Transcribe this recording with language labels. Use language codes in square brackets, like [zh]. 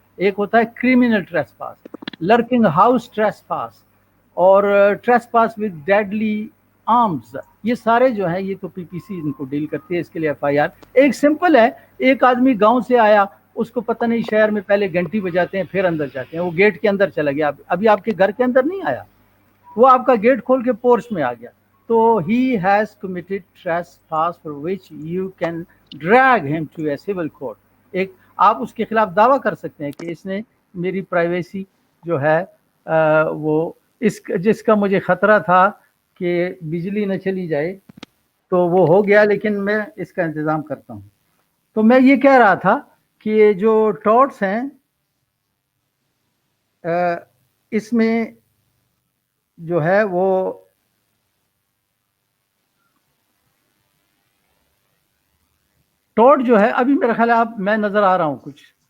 [ur] ایک ہوتا ہے کریمنل ٹریس پاس، لرکنگ ہاؤس ٹریس پاس، اور trace pass with deadly arms. یہ سارے جو ہیں یہ تو پی پی سی ان کو ڈیل کرتی ہے، اس کے لیے ایف آئی آر. ایک سمپل ہے، ایک آدمی گاؤں سے آیا، اس کو پتہ نہیں شہر میں پہلے گھنٹی بجاتے ہیں پھر اندر جاتے ہیں، وہ گیٹ کے اندر چلا گیا، ابھی آپ کے گھر کے اندر نہیں آیا، وہ آپ کا گیٹ کھول کے پورچ میں آ گیا. [en] تو he has committed trespass for which you can drag him to a civil court. [ur] ایک آپ اس کے خلاف دعویٰ کر سکتے ہیں کہ اس نے میری پرائیویسی جو ہے وہ جس کا مجھے خطرہ تھا کہ بجلی نہ چلی جائے تو وہ ہو گیا، لیکن میں اس کا انتظام کرتا ہوں. تو میں یہ کہہ رہا تھا کہ جو ٹورٹس ہیں اس میں جو ہے وہ ٹورٹ جو ہے، ابھی میرا خیال ہے آپ میں نظر آ رہا ہوں کچھ.